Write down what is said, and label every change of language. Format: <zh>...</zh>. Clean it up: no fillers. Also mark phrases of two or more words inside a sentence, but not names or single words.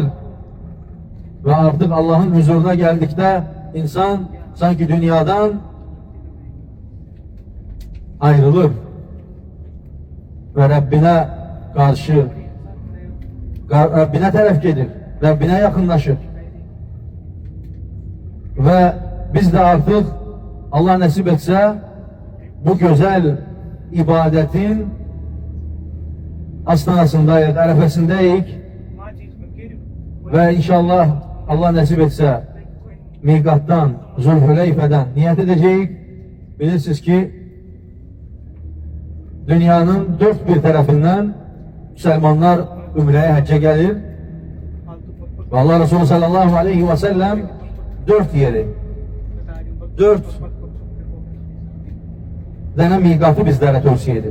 <tr>Ve artık Allah'ın huzuruna geldikte insan sanki dünyadan ayrılır ve Rabbine karşı, Rabbine taraf gelir, Rabbine yakınlaşır. Ve biz de artık Allah nasip etse</tr> <az>bu güzel ibadetin astanasındayıq, ərəfəsindəyik və inşallah Allah nəsib etsə miqatdan, Zülhüleyfədən niyyət edəcəyik. Bilirsiniz ki, dünyanın dört bir tərəfindən müsəlmanlar ümrəyə, həccə gəlir və Allah Resulü</az> <ar>صلى الله عليه وسلم</ar> <az>dört yeri, dört dənə miqatı bizlərə tövsiyə edir.</az>